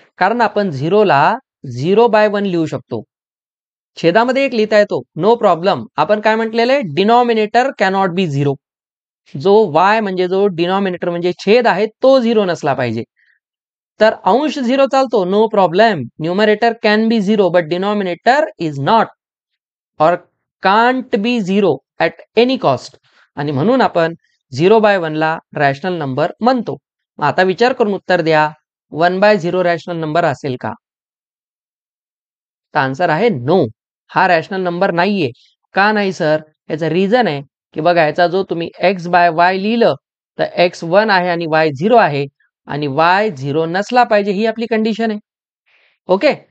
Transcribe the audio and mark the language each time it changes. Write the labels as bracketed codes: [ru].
[mr] कारण आपण 0ला 0/1 लिहू शकतो. छेदामध्ये एक लिहिता येतो, नो प्रॉब्लेम. आपण काय म्हटलेलं आहे? [en] Denominator cannot be 0. [mr] जो y म्हणजे जो डिनॉमिनेटर म्हणजे छेद आहे तो 0 नसला पाहिजे. तर अंश 0 चालतो, no problem. [en] Numerator can be 0 but denominator is not और can't be 0 at any cost. [mr] आणि म्हणून आपण 0/1 ला रॅशनल नंबर म्हणतो. आता विचार करून उत्तर द्या, 1/0 रॅशनल नंबर असेल का? तर आन्सर आहे नो. हा रॅशनल नंबर नाहीये. का नाही सर? याचं रिझन आहे की बघा याचा जो तुम्ही x/y लिहिलं तर x 1 आहे आणि y 0 आहे आणि y 0 नसला पाहिजे ही आपली कंडिशन आहे. ओके.